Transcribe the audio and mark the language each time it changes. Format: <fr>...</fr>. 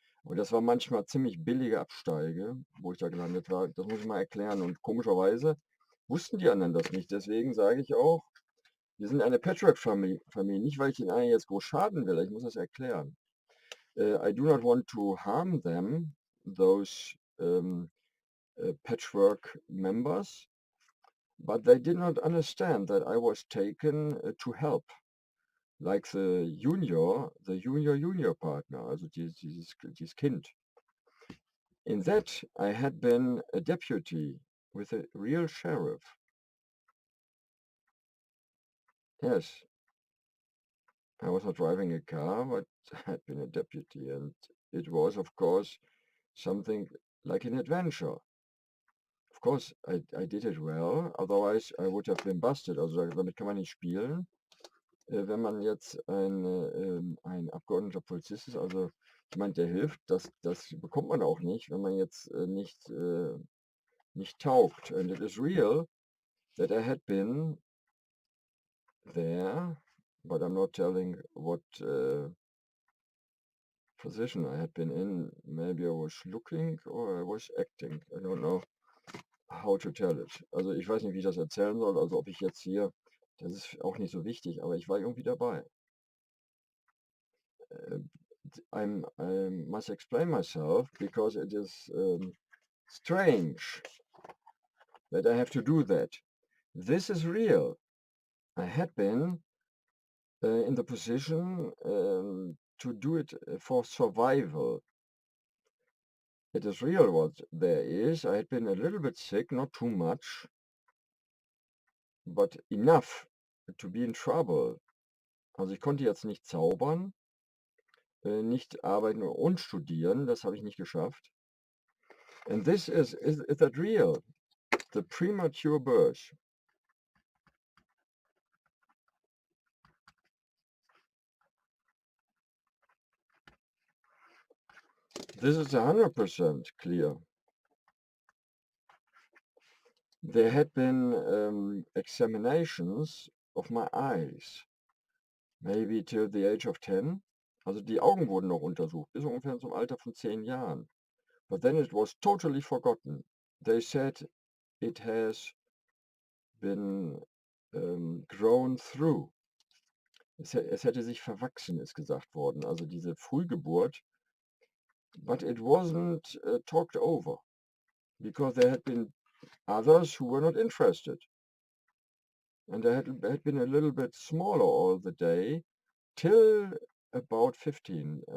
<de>Und das war manchmal ziemlich billige Absteige, wo ich da gelandet war. Das muss ich mal erklären. Und komischerweise wussten die anderen das nicht. Deswegen sage ich auch, wir sind eine Patchwork-Familie. Nicht, weil ich den anderen jetzt groß schaden will. Ich muss das erklären.</de> <en>I do not want to harm them, those patchwork members. But they did not understand that I was taken to help, like the junior partner,</en> <de>also dieses Kind.</de> <en>In that, I had been a deputy with a real sheriff. Yes, I was not driving a car, but I had been a deputy, and it was, of course, something like an adventure. Of course, I did it well, otherwise I would have been busted.</en> <de>Also damit kann man nicht spielen. Wenn man jetzt ein abgeordneter Polizist ist, also jemand, der hilft, das bekommt man auch nicht, wenn man jetzt nicht taugt.</de> <en>And it is real that I had been there, but I'm not telling what position I had been in. Maybe I was looking or I was acting. I don't know how to tell it.</en> <de>Also ich weiß nicht, wie ich das erzählen soll. Also ob ich jetzt hier, das ist auch nicht so wichtig, aber ich war irgendwie dabei.</de> <en>I must explain myself because it is strange that I have to do that. This is real. I had been in the position to do it for survival. It is real what there is. I had been a little bit sick, not too much, but enough to be in trouble.</en> <de>Also ich konnte jetzt nicht zaubern, nicht arbeiten und studieren, das habe ich nicht geschafft.</de> <en>And this is that real? The premature birth. This is 100% clear. There had been examinations of my eyes, maybe till the age of 10.</en> <de>Also die Augen wurden noch untersucht, bis ungefähr zum Alter von 10 Jahren.</de> <en>But then it was totally forgotten. They said it has been grown through.</en> <de>Es hätte sich verwachsen, ist gesagt worden. Also diese Frühgeburt.</de> <en>But it wasn't talked over because there had been others who were not interested. And I had been a little bit smaller all the day till about 15.</en>